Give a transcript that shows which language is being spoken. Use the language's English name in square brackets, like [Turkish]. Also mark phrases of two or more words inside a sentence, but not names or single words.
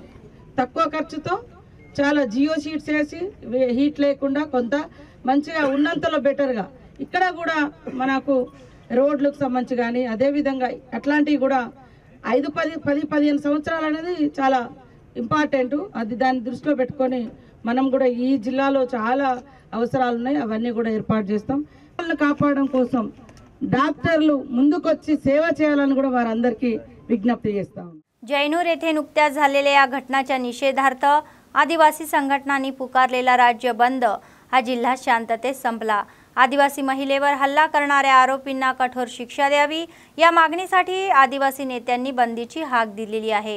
[Telugu] తక్కువ ఖర్చుతో చాలా [English] geo sheets [Telugu] వేసి హీట్ లేకుండా కొంత మంచిగా ఉన్నంతలో బెటర్గా ఇక్కడ కూడా మనకు రోడ్లకు సంబంధించి కానీ అదేవిధంగా అట్లాంటివి కూడా 5-10-15 సంవత్సరాలు అనేది చాలా ఇంపార్టెంట్. అది దాన్ని దృష్టిలో పెట్టుకొని మనం కూడా ఈ జిల్లాలో చాలా అవసరాలు ఉన్నాయి, అవన్నీ కూడా ఏర్పాటు చేస్తాం. వాళ్ళని కాపాడడం కోసం డాక్टरలు ముందుకొచ్చి సేవ చేయాలని కూడా వారందరికీ विज्ञप्ती చేస్తాం. [Marathi] जयनूर येथे नुकत्याच झालेल्या या घटनाच्या निषेधार्थ आदिवासी संघटनांनी पुकारलेला राज्य बंद हा जिल्हा शांततेत संपला. आदिवासी महिलेवर हल्ला करणाऱ्या आरोपींना कठोर शिक्षा द्यावी या मागणीसाठी आदिवासी नेत्यांनी बंदीची हाक दिलेली आहे.